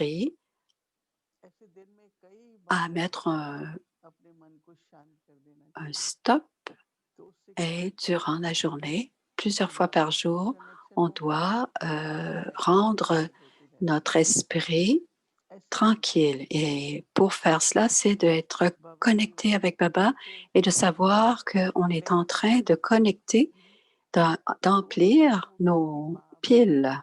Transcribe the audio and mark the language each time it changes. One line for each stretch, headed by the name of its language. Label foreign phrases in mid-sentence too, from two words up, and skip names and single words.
French: appris
Hindi: ऐसे दिन में कई
French: à
Hindi: बार
French: mettre
Hindi: अपने मन को शांत कर देना
French: un
Hindi: चाहिए
French: stop
Hindi: तो उससे
French: Et durant la journée, plusieurs fois par jour, on doit rendre notre esprit tranquille. Et pour faire cela, c'est d'être connecté avec Baba et de savoir qu'on est en train de connecter, d'emplir nos piles.